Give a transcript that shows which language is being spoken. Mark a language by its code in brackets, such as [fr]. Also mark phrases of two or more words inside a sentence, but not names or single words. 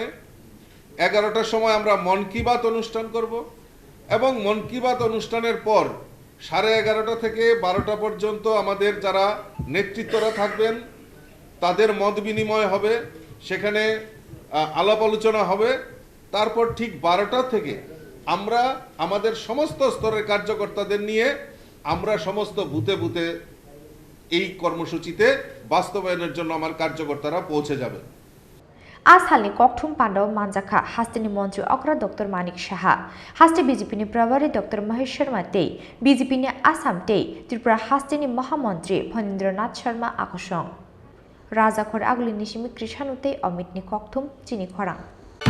[bn] 11টার সময় আমরা মন কি বাত অনুষ্ঠান করব এবং মন কি বাত অনুষ্ঠানের পর 11:30 থেকে 12টা পর্যন্ত আমাদের যারা নেতৃত্বরা থাকবেন তাদের মত বিনিময় হবে, সেখানে আলাপ আলোচনা হবে। তারপর ঠিক 12টা থেকে আমরা আমাদের সমস্ত স্তরের কার্যকর্তাদের নিয়ে আমরা সমস্ত বুথে বুথে এই কর্মসূচিতে বাস্তবায়নের জন্য আমার কার্যকর্তারা পৌঁছে যাবে। [trp] आज हालनि ककथुम पाण्डव मानजाखा हास्टेनि मन्त्री अग्रा डॉक्टर मानिक साहा हास्टे बीजेपीनि प्रभारी डॉक्टर महेश शर्मा ते बीजेपीनि आसाम ते त्रिपुरा हास्टेनि महामन्त्री फणीन्द्रनाथ शर्मा आकर्षण राजाखर आगुलिनि सिमि कृषानुते अमितनि ककथुम चिनी खरां।